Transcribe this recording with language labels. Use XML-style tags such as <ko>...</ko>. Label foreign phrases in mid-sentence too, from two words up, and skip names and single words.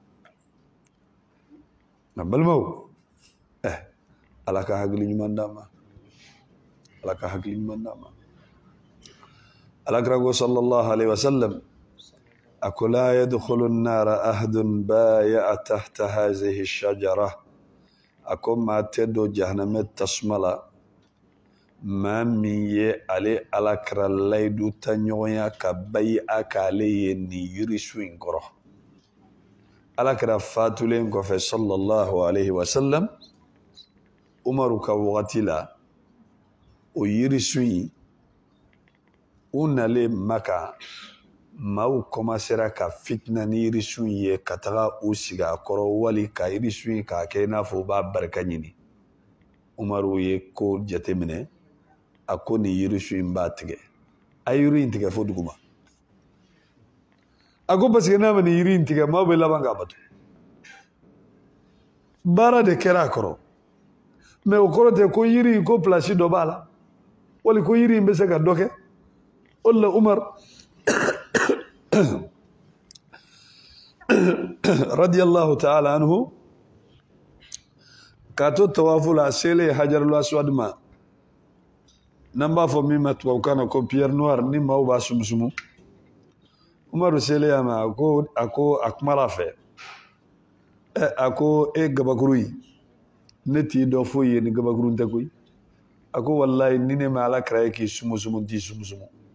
<bm>nka balimaw ala ka hakili ɲuman d'an ma ala ka hakili ɲuman d'an ma alakira ko</bm> <ar>صلى الله عليه وسلم</ar> <bm>a ko</bm> <ar>لا يدخل النار أحد بايع تحت هذه</ar> <bm>ash-shajara a ko maa tɛ don jahanamɛ tasuma la maa min ye ale alakira layidu ta ɲɔgɔnya ka bayi a k'ale ye nin yirisu in kɔrɔ alakira fatulen kɔfɛ</bm> <ar>صلى الله عليه وسلم</ar> <bm>umaru ka wagati la o yirisu in u nalen Maka maaw komasera ka fitina ni yirisu in ye ka taga u sigi a kɔrɔ wali ka yirisu in k'a kɛ i n'a fɔ u b'a barika ɲini Umaru ye ko jateminɛ a ko ni yirisu in b'a tigɛ a yiri in tigɛ fo duguma a ko</bm> <fr>parce que</fr> <bm>n'a ma ni yiri in tigɛ maaw bɛ laban k'a bato baara de kɛra a kɔrɔ mais o kɔrɔ tɛ ko yiri in ko place dɔ b'a la wali ko yiri in bɛ se ka dɔ kɛ o de la Umar</bm> <ar>رضي الله تعالى عنه</ar> <bm>k'a to tawafu la a selen</bm> <ar>الحجر الأسود</ar> <bm>ma n'an b'a fɔ min ma tubabukan na ko</bm> <fr>pierre noire</fr> <bm>ni maaw b'a sumusumu Umaru selen a ma a kumara a fɛ a ko e gabakuru yi ne t'i dɔn foyi ye ni gabakuru tɛ koyi a ko wallahi ni ne ma Alakira ye k'i sumusumu n t'i sumusumu</bm>